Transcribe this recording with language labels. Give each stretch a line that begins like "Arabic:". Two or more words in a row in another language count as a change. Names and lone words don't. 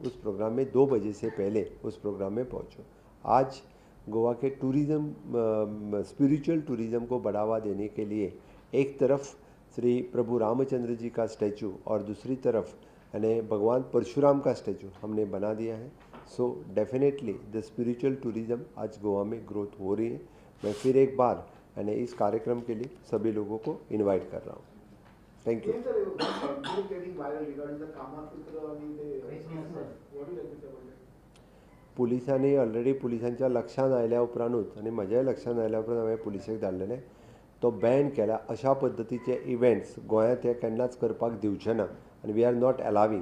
Hindi: उस प्रोग्राम में 2 बजे से पहले उस प्रोग्राम में पहुँचो। आज गोवा के टूरिज़्म,
English: spiritual tourism
Hindi: को बढ़ावा देने के लिए एक तरफ श्री प्रभु रामचंद्र जी का स्टैचू और दूसरी तरफ यानी भगवान परशुराम का स्टैचू हमने बना दिया है।
English: so definitely the spiritual tourism
Hindi: आज गोवा में ग्रोथ हो रही है। मैं फिर एक बार यानी इस कार्यक्रम के लिए सभी लोगों को इनवाइट कर रहा हूँ।
English: Thank you.
Konkani: पुलिसांनी ऑलरेडी पुलिसांच्या लक्षांत आयल्या उपरांतूच आनी म्हज्याय लक्षांत आयल्या उपरांत हांवें पुलिसेक धाडलेलें, तो बॅन केला अशा पद्दतीचे इव्हेंट्स गोंयांत हे केन्नाच करपाक दिवचे ना, आनी
English: we are not allowing.